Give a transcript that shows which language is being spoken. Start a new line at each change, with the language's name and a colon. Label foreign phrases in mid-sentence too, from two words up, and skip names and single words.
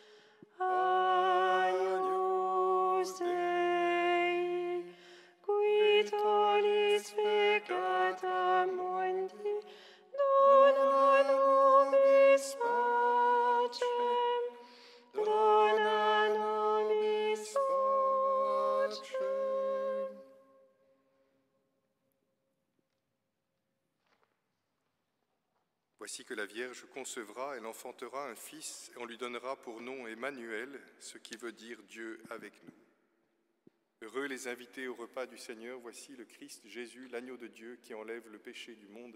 Latin: Agnus Dei, qui tollis peccata mundi, dona nobis pacem, dona nobis pacem.
French: Voici que la Vierge concevra, elle enfantera un fils et on lui donnera pour nom Emmanuel, ce qui veut dire Dieu avec nous. Heureux les invités au repas du Seigneur, voici le Christ Jésus, l'agneau de Dieu qui enlève le péché du monde.